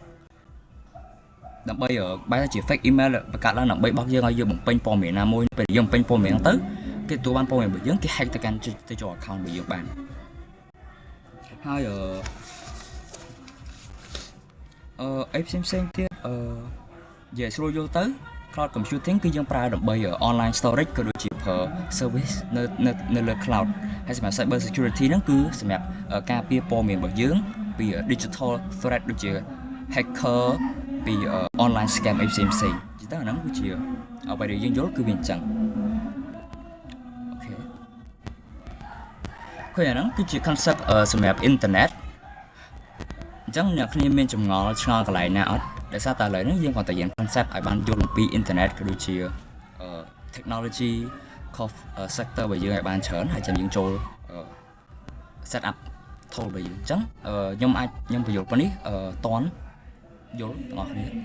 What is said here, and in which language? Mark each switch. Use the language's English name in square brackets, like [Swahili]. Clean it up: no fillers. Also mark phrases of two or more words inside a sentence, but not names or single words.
[Khmer] ដើម្បីបែរថាជា [English] fake email [Khmer] បង្កើតឡើងដើម្បីបោកយើងឲ្យយើងបំពេញព័ត៌មានណាមួយពេលយើងបំពេញព័ត៌មានហ្នឹងទៅគេទទួលបានព័ត៌មានរបស់យើងគេ hack ទៅកាន់ទៅចូល account របស់យើងបានហើយ អីផ្សេងទៀតនិយាយស្រួលយល់ទៅ [English] cloud computing [Khmer] គឺយើងប្រើដើម្បី [English] online storage [Khmer] ក៏ដូចជាប្រើ service នៅលើ cloud ហើយសម្រាប់ [English] cyber security [Khmer] ហ្នឹងគឺសម្រាប់ការពារព័ត៌មានរបស់យើងពី [English] digital threat [Khmer] ដូចជា hacker ពី [English] online scam [Khmer] អីផ្សេងៗចឹងទៅអាហ្នឹងគឺជាអ្វីដែលយើងយល់គឺវាអញ្ចឹងអូខេ អាហ្នឹងគឺជា concept សម្រាប់ internet អញ្ចឹងអ្នកគ្នាមានចម្ងល់ឆ្ងល់កន្លែងណាអត់ដោយសារតែឥឡូវនេះយើងគាត់តែរៀន concept ឲ្យបានយល់អំពី internet ក៏ដូចជា [English] technology sector [Khmer] របស់យើងឲ្យបានច្រើនហើយចាំយើងចូល [English] set up tool [Khmer] របស់យើងអញ្ចឹងខ្ញុំបញ្យល់ប៉ុណ្នេះតន់យល់ទាំងអស់គ្នា